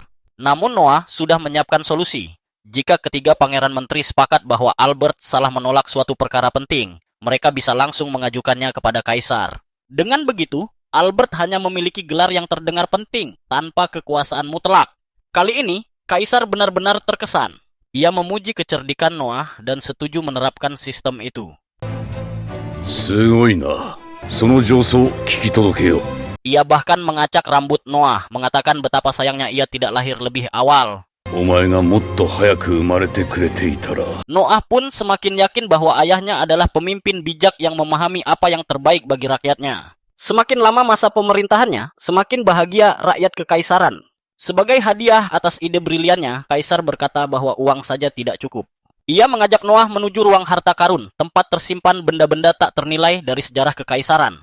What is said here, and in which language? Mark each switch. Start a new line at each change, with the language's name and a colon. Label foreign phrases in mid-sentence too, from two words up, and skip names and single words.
Indonesian: Namun Noah sudah menyiapkan solusi. Jika ketiga pangeran menteri sepakat bahwa Albert salah menolak suatu perkara penting, mereka bisa langsung mengajukannya kepada Kaisar. Dengan begitu, Albert hanya memiliki gelar yang terdengar penting tanpa kekuasaan mutlak. Kali ini, Kaisar benar-benar terkesan. Ia memuji kecerdikan Noah dan setuju menerapkan sistem itu.
Japanese: すごいな。その上層聞き届けよう。
Indonesian: Ia bahkan mengacak rambut Noah, mengatakan betapa sayangnya ia tidak lahir lebih awal.
Japanese: お前がもっと早く生まれてくれていたら。
Indonesian: Noah pun semakin yakin bahwa ayahnya adalah pemimpin bijak yang memahami apa yang terbaik bagi rakyatnya. Semakin lama masa pemerintahannya, semakin bahagia rakyat kekaisaran. Sebagai hadiah atas ide briliannya, Kaisar berkata bahwa uang saja tidak cukup. Ia mengajak Noah menuju ruang harta karun, tempat tersimpan benda-benda tak ternilai dari sejarah kekaisaran.